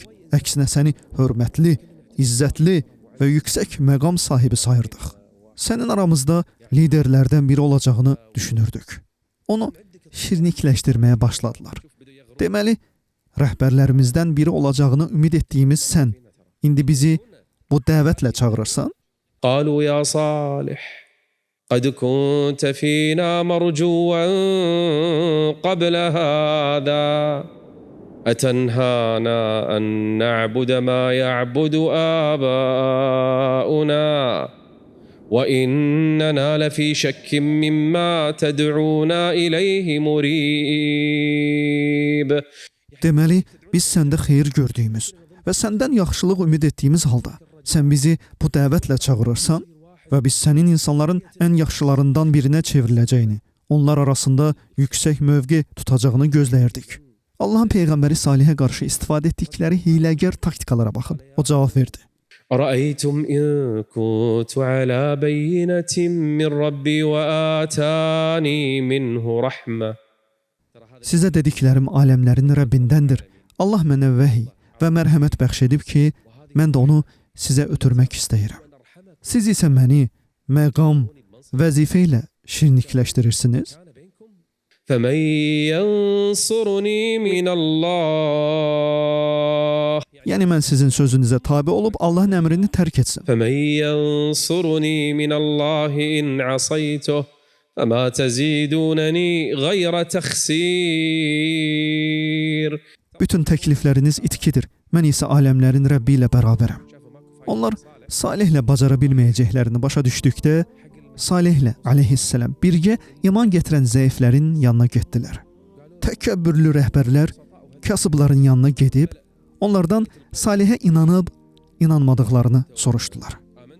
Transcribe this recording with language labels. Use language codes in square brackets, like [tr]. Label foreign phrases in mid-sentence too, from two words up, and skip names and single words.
[az] Əksinə səni hörmətli, izzətli və yüksək məqam sahibi sayırdıq. Sənin aramızda liderlərdən biri olacağını düşünürdük. Onu şirnikləşdirməyə başladılar. Deməli, rəhbərlərimizdən biri olacağını ümid etdiyimiz sən, indi bizi bu dəvətlə çağırırsan? [ar] قالوا يا صالح قد كنت فينا مرجوا قبل هذا أتنهانا أن نعبد ما يعبد آباؤنا وإننا لفي شك مما تدعونا إليه مريب. [az] Deməli, biz səndə xeyir gördüyümüz və səndən yaxşılıq ümid etdiyimiz halda sən bizi bu dəvətlə çağırırsan və biz sənin insanların ən yaxşılarından birinə çevriləcəyini, onlar arasında yüksək mövqe tutacağını gözləyirdik. Allahın Peyğəmbəri Salihə qarşı istifadə etdikləri hiləgər taktikalara baxın. O cavab verdi: [ar] أرأيتم إن كنت على بينة من ربي وآتاني منه رحمة. [az] Sizə dediklərim aləmlərin Rəbbindəndir. Allah mənə vəhiy və mərhəmət bəxş edib ki, mən də onu sizə ötürmək istəyirəm. Siz isə məni məqam, vəzifə ilə şirnikləşdirirsiniz. [ar] فَمَنْ يَنْصُرُنِي مِنَ اللَّهِ. [az] Yəni mən sizin sözünüzə tabe olub Allahın əmrini tərk etsəm. فَمَنْ يَنْصُرُنِي مِنَ اللَّهِ إِنْ عَصَيْتُهُ فَمَا تَزِيدُونَنِي غَيْرَ تَخْسِيرٍ. Bütün təklifləriniz itkidir. Mən isə aləmlərin Rəbbi ilə bərabərəm. Onlar Salihlə bacara bilməyəcəklərini başa düşdükdə, Salihlə aleyhisselam birgə iman gətirən zəiflərin yanına getdilər. Təkəbbürlü rəhbərlər kasıbların yanına gedib, onlardan Salihə inanıb, inanmadıqlarını soruşdular.